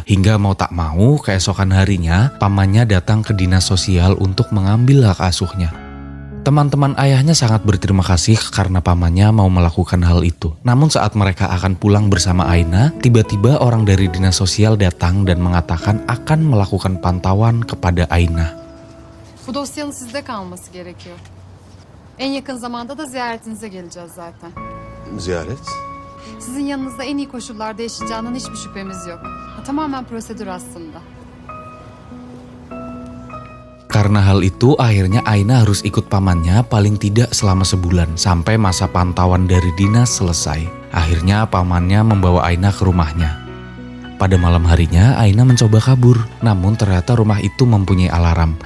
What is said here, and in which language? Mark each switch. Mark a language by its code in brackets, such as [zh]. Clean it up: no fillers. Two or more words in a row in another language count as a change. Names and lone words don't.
[id] Hingga mau tak mau, keesokan harinya, pamannya datang ke dinas sosial untuk mengambil hak asuhnya. Teman-teman ayahnya sangat berterima kasih karena pamannya mau melakukan hal itu. Namun saat mereka akan pulang bersama Aina, tiba-tiba orang dari dinas sosial datang dan mengatakan akan melakukan pantauan kepada Aina. [tr] Bu dosyanın sizde kalması gerekiyor. En yakın zamanda da ziyaretinize geleceğiz zaten. Ziyaret? Sizin yanınızda en iyi koşullarda yaşayacağından hiçbir şüphemiz yok. Tamamen prosedür aslında. [id] Karena hal itu akhirnya Aina harus ikut pamannya paling tidak selama sebulan sampai masa pantauan dari dinas selesai. Akhirnya pamannya membawa Aina ke rumahnya. Pada malam harinya, Aina mencoba kabur. Namun ternyata rumah itu mempunyai alarm.